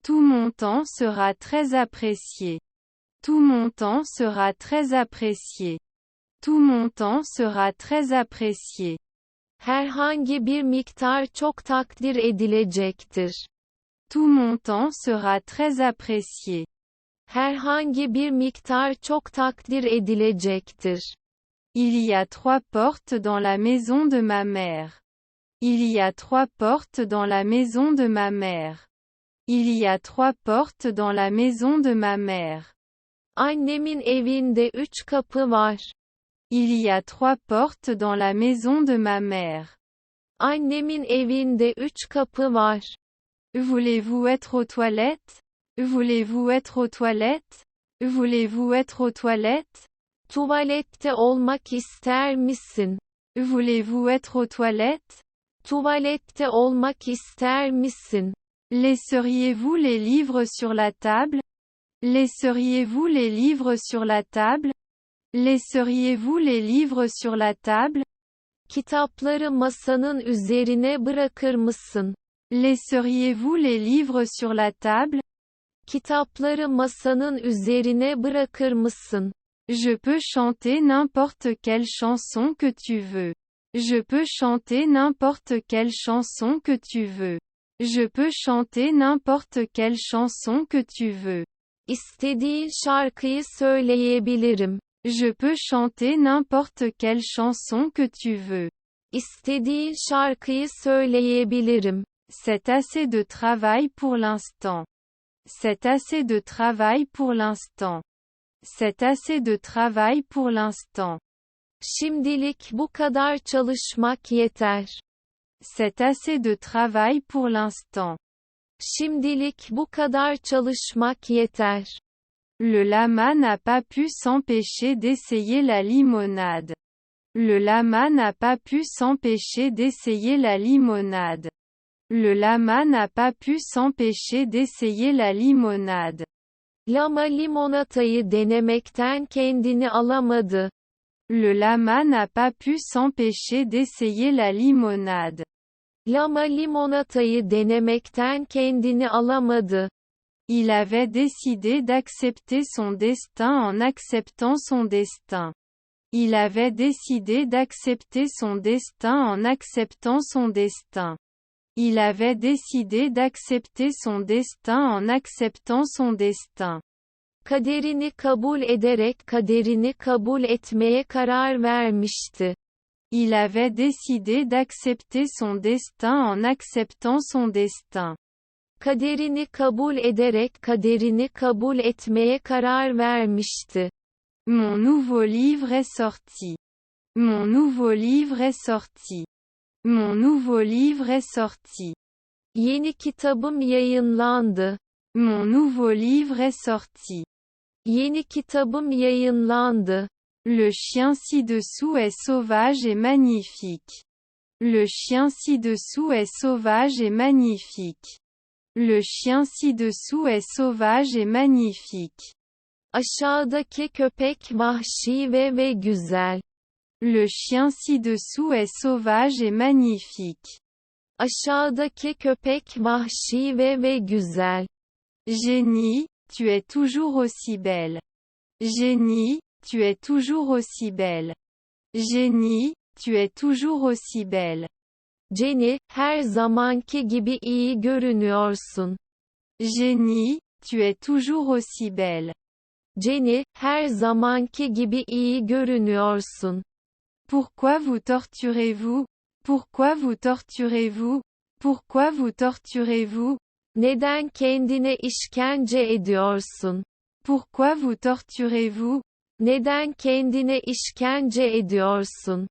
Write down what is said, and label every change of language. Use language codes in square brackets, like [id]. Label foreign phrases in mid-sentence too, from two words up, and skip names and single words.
[fr] Tout mon temps sera très apprécié. Tout mon temps sera très apprécié. Tout mon temps sera très apprécié. [tr] Herhangi bir miktar çok takdir edilecektir. [fr] Tout mon temps sera très apprécié. [tr] Herhangi bir miktar çok takdir edilecektir. [fr] Il y a 3 portes dans la maison de ma mère. Il y a 3 portes dans la maison de ma mère. Il y a 3 portes dans la maison de ma mère. [tr] Annemin evinde 3 kapı var. [fr] Il y a 3 portes dans la maison de ma mère. [tr] Annemin evinde 3 kapı var. [fr] Voulez-vous être aux toilettes? Voulez-vous être aux toilettes? Voulez-vous être aux toilettes? [tr] Tuvalette olmak ister misin? [fr] Voulez-vous être aux toilettes? [tr] Tuvalette olmak ister misin? [fr] Laisseriez-vous les livres sur la table? Laisseriez-vous les livres sur la table? Laisseriez-vous les livres sur la table? [tr] Kitapları masanın üzerine bırakır mısın? [fr] Laisseriez-vous les livres sur la table? [tr] Kitapları masanın üzerine bırakır mısın? [fr] Je peux chanter n'importe quelle chanson que tu veux. Je peux chanter n'importe quelle chanson que tu veux. Je peux chanter n'importe quelle chanson que tu veux. [tr] İstediğin şarkıyı söyleyebilirim. [fr] Je peux chanter n'importe quelle chanson que tu veux. [tr] İstediğin şarkıyı söyleyebilirim. [fr] C'est assez de travail pour l'instant. C'est assez de travail pour l'instant. C'est assez de travail pour l'instant. [tr] Şimdilik bu kadar çalışmak yeter. [fr] C'est assez de travail pour l'instant. [tr] Şimdilik bu kadar çalışmak yeter. [fr] Le lama n'a pas pu s'empêcher d'essayer la limonade. Le lama n'a pas pu s'empêcher d'essayer la limonade. Le lama n'a pas pu s'empêcher d'essayer la limonade. [tr] Lama limonatayı denemekten kendini alamadı. [fr] Le lama n'a pas pu s'empêcher d'essayer la limonade. [tr] Lama limonatayı denemekten kendini alamadı. [fr] Il avait décidé d'accepter son destin en acceptant son destin. Il avait décidé d'accepter son destin en acceptant son destin. Il avait décidé d'accepter son destin en acceptant son destin. [tr] Kaderini kabul ederek kaderini kabul etmeye karar vermişti. [fr] Il avait décidé d'accepter son destin en acceptant son destin. [tr] Kaderini kabul ederek kaderini kabul etmeye karar vermişti. [fr] Mon nouveau livre est sorti. Mon nouveau livre est sorti. Mon nouveau livre est sorti. [tr] Yeni kitabım yayınlandı. [fr] Mon nouveau livre est sorti. [tr] Yeni kitabım yayınlandı. [fr] Le chien ci-dessous est sauvage et magnifique. Le chien ci-dessous est sauvage et magnifique. Le chien ci-dessous est sauvage et magnifique. [tr] Aşağıdaki köpek vahşi ve güzel. [fr] Le chien ci-dessous est sauvage et magnifique. [tr] Aşağıdaki köpek vahşi ve güzel. [fr] Génie, tu es toujours aussi belle. Génie, tu es toujours aussi belle. Génie, tu es toujours aussi belle. [tr] Jenny, her zamanki gibi iyi görünüyorsun. [fr] Génie, tu es toujours aussi belle. [tr] Jenny, her zamanki gibi iyi görünüyorsun. [fr] Pourquoi vous torturez-vous? Pourquoi vous torturez-vous? Pourquoi vous torturez-vous? [tr] Neden kendine işkence ediyorsun? [fr] Pourquoi vous torturez-vous? [tr] Neden kendine işkence ediyorsun?